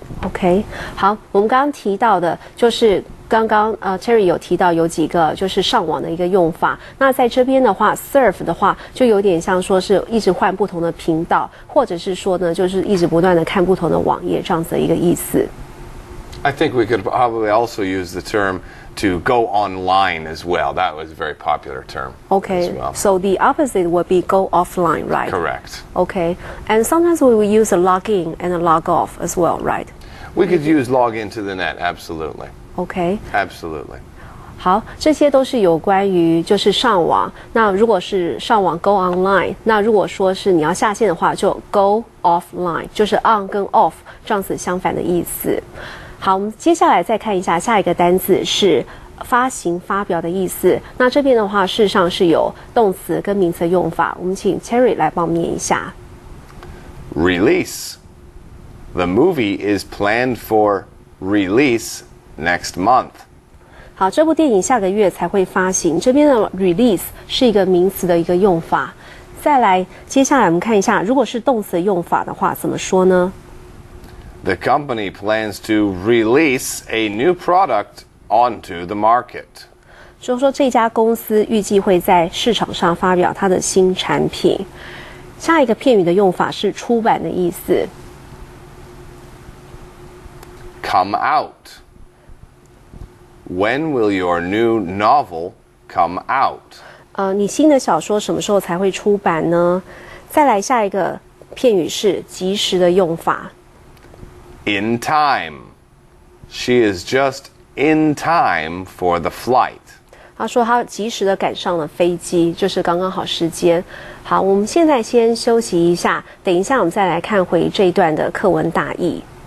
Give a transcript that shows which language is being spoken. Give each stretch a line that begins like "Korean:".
Chinese: OK， 好，我们刚刚提到的就是刚刚Terry 有提到有几个就是上网的一个用法。那在这边的话 ，surf 的话就有点像说是一直换不同的频道，或者是说呢就是一直不断的看不同的网页这样子的一个意思。
English: I think we could probably also use the term to go online as well. That was a very popular term. Okay, as well. So the opposite would be go offline, right? Correct. Okay, and sometimes we will use a log in and a log off as well, right? We could use log into the net, absolutely. Okay. Absolutely.
Chinese: 好，这些都是有关于就是上网。那如果是上网
English: go online，
Chinese: 那如果说是你要下线的话，就
English: go offline，
Chinese: 就是 on 跟 off 这样子相反的意思。好，我们接下来再看一下下一个单字是发行、发表的意思。那这边的话，事实上是有动词跟名词用法。我们请 Terry 来帮我们念一下。
English: Release. The movie is planned for release next month.
Chinese: 好，这部电影下个月才会发行。这边的 release 是一个名词的一个用法。再来，接下来我们看一下，如果是动词的用法的话，怎么说呢？ The company plans to release a new product onto the market. 就是说这家公司预计会在市场上发表它的新产品。下一个片语的用法是出版的意思。
English: Come out. When will your new novel come out?
Chinese: 你新的小说什么时候才会出版呢？再来下一个片语是及时的用法。
English: In time. She is just in time for the flight.
Chinese: 他说他及时的赶上了飞机，就是刚刚好时间。好，我们现在先休息一下，等一下我们再来看回这一段的课文大意。